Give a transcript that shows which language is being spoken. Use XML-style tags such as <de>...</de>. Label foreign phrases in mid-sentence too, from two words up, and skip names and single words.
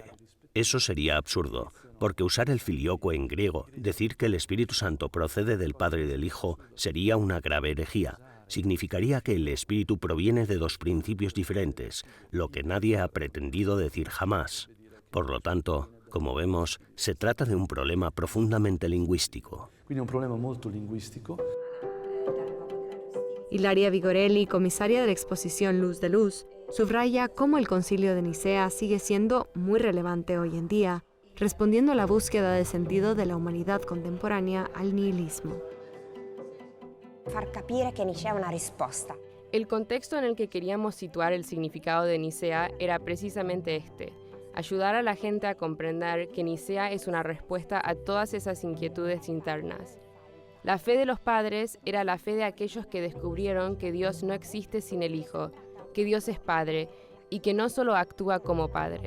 <es>Eso sería absurdo, porque usar el filioque en griego, decir que el Espíritu Santo procede del Padre y del Hijo, sería una grave herejía. Significaría que el Espíritu proviene de 2 principios diferentes, lo que nadie ha pretendido decir jamás. Por lo tanto, Como vemos, se trata de un problema profundamente lingüístico.</es> <it>Quindi è un problema molto linguistico.</it> <es>Ilaria Vigorelli, comisaria de la exposición Luz de Luz, subraya cómo el Concilio de Nicea sigue siendo muy relevante hoy en día, respondiendo a la búsqueda de sentido de la humanidad contemporánea al nihilismo.</es> <it>Far capire che Nicea è una risposta.</it> <es>El contexto en el que queríamos situar el significado de Nicea era precisamente este: ayudar a la gente a comprender que Nicea es una respuesta a todas esas inquietudes internas. La fe de los padres era la fe de aquellos que descubrieron que Dios no existe sin el Hijo, que Dios es Padre y que no solo actúa como Padre.</es>